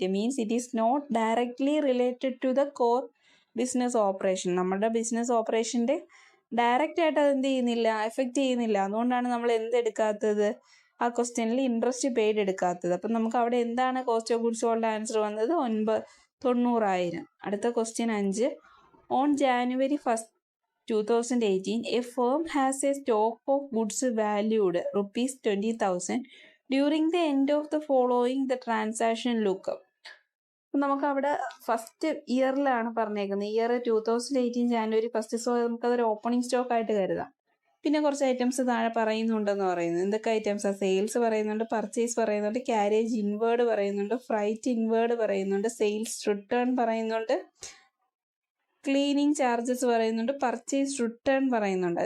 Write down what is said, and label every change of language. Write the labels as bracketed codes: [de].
[en] It means it is not directly related to the core business operation. [ml] നമ്മുടെ business ഓപ്പറേഷൻ്റെ direct ആയിട്ട് അത് എന്ത് ചെയ്യുന്നില്ല, എഫക്റ്റ് ചെയ്യുന്നില്ല. അതുകൊണ്ടാണ് നമ്മൾ എന്തെടുക്കാത്തത്? ആ ക്വസ്റ്റ്യനിൽ ഇൻട്രസ്റ്റ് പെയ്ഡ് എടുക്കാത്തത്. അപ്പം നമുക്ക് അവിടെ എന്താണ് cost of goods sold answer വന്നത്? 90,000. അടുത്ത question 5. [en] On January 1, 2018, a firm has a stock of goods valued rupees 20,000. During the end of the following the transaction lookup. [ml] നമുക്കവിടെ ഫസ്റ്റ് ഇയറിലാണ് പറഞ്ഞേക്കുന്നത്. Year 2018 January 1. സോ നമുക്കതൊരു ഓപ്പണിംഗ് സ്റ്റോക്ക് ആയിട്ട് കരുതാം. പിന്നെ കുറച്ച് items താഴെ പറയുന്നുണ്ടെന്ന് പറയുന്നത്. എന്തൊക്കെ ഐറ്റംസാണ്? സെയിൽസ് പറയുന്നുണ്ട്, പർച്ചേസ് പറയുന്നുണ്ട്, ക്യാരേജ് ഇൻവേർഡ് പറയുന്നുണ്ട്, ഫ്രൈറ്റ് ഇൻവേർഡ് പറയുന്നുണ്ട്, സെയിൽസ് റിട്ടേൺ പറയുന്നുണ്ട്, ക്ലീനിങ് ചാർജസ് പറയുന്നുണ്ട്, പർച്ചേസ് റിട്ടേൺ പറയുന്നുണ്ട്.